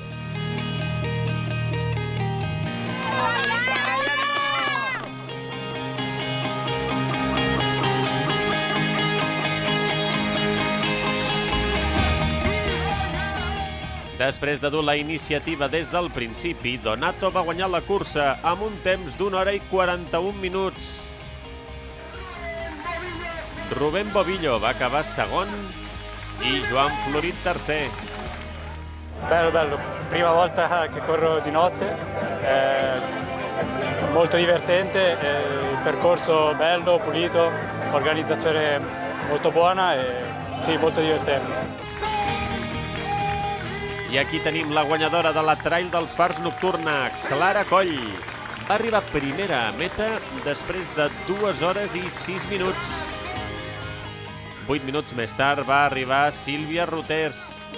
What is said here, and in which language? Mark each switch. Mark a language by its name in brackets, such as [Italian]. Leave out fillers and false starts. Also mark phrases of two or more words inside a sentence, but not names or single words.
[Catalan] Després de dur la iniciativa des del principi, Donato va guanyar la cursa amb un temps d'1 hora i 41 minuts. Rubén Bovillo va acabar segon i Joan Florit tercer. [Italian] Bello, prima volta che corro di notte, molto divertente, il percorso bello, pulito, organizzazione molto buona e sì, molto divertente. [Catalan] I aquí tenim la guanyadora de la Trail dels Fars Nocturna, Clara Coll. Va arribar primera a meta després de 2 hores i 6 minuts. 8 minuts més tard va arribar Sílvia Roters.